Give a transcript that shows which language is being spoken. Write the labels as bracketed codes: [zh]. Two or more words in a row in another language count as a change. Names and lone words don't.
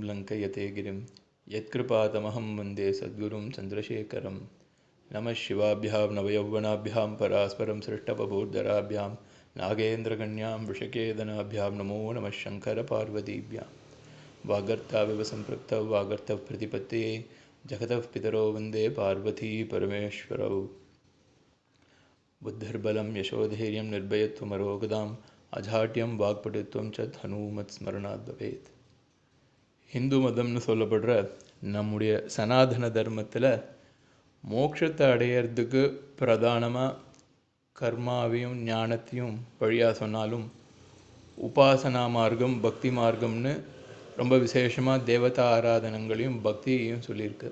[sa] लङ्कयते गिरिं यत्कृपातमहं वन्दे सद्गुरुं चन्द्रशेखरं नमः शिवाभ्यां नवयौवनाभ्यां परास्परं सृष्टवभूर्धराभ्यां नागेन्द्रकन्यां वृषकेतनाभ्यां नमो नमः शङ्करपार्वतीभ्यां वागर्ताविव सम्पृक्तौ वागर्तप्रतिपत्तिये जगतः पितरो वन्दे पार्वती परमेश्वरौ बुद्धिर्बलं यशोधैर्यं निर्भयत्वमरोगदाम् अजाड्यं वाक्पटुत्वं च हनुमत् स्मरणात् भवेत्. [ta] ஹிந்து மதம்னு சொல்லப்படுற நம்முடைய சனாதன தர்மத்தில் மோட்சத்தை அடையிறதுக்கு பிரதானமாக கர்மாவையும் ஞானத்தையும் வழியாக சொன்னாலும் உபாசனா மார்க்கம் பக்தி மார்க்கம்னு ரொம்ப விசேஷமாக தேவதா ஆராதனங்களையும் பக்தியையும் சொல்லியிருக்கு.